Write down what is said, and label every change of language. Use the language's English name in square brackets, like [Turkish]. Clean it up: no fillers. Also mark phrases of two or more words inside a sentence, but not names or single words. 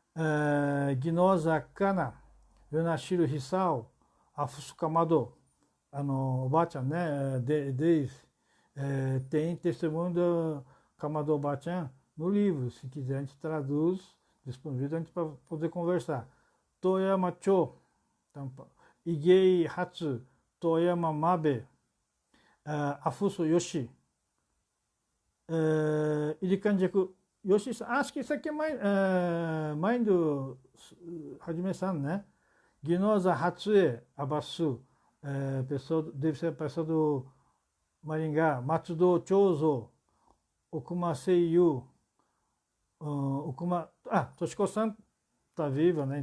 [Portuguese] Ginoza Kana, Yonashiro Hisao, Afusu Kamado, o Bachan, né, tem testemunho do Kamado Bachan no livro, se quiser a gente traduz, disponível a gente para poder conversar. Toyama Cho, Igei Hatsu, Toyama Mabe, Afusu Yoshi, Irikanjaku Yoshi, acho que isso aqui é mãe do Hajime-san, né? Ginoza Hatsue Abasu, deve ser a pessoa do Maringá. Matsudo Chozo, Okuma Seiyu, Toshiko-san tá viva, né?